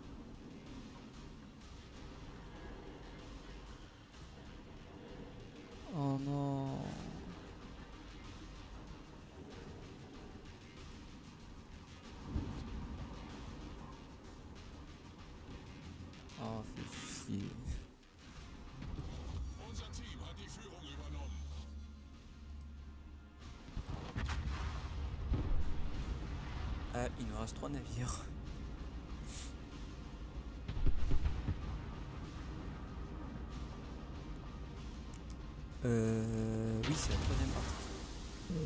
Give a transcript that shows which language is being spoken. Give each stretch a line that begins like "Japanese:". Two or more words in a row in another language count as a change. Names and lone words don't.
French: Oh non. Oh, fais chier.
German: Unser Team hat die Führung übernommen.
French: Ah, il nous reste 3 navires. Oui, c'est la troisième partie.